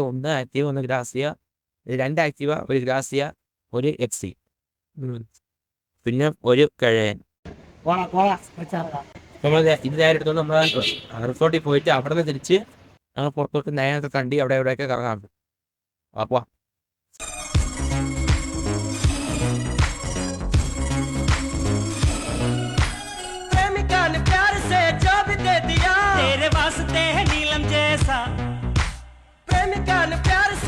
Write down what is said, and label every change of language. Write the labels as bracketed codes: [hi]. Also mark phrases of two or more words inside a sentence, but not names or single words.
[ml] 1 ആക്റ്റീവ, 1 ഗ്രാസിയ, 2 ആക്റ്റീവ, 1 ഗ്രാസിയ, 1 എക്സി, പിന്നെ 1 കഴയൻ. നമ്മൾ ഇത് നേരെ എടുത്തോണ്ട് നമ്മൾ റിസോർട്ടിൽ പോയിട്ട് അവിടെ നിന്ന് തിരിച്ച് ഞങ്ങൾ പുറത്തോട്ട് നേരത്തെ കണ്ടി അവിടെ എവിടെയൊക്കെ കറങ്ങാം. അപ്പോൾ [hi] तेरे वास्ते है नीलम जैसा प्रेमिका ने प्यार से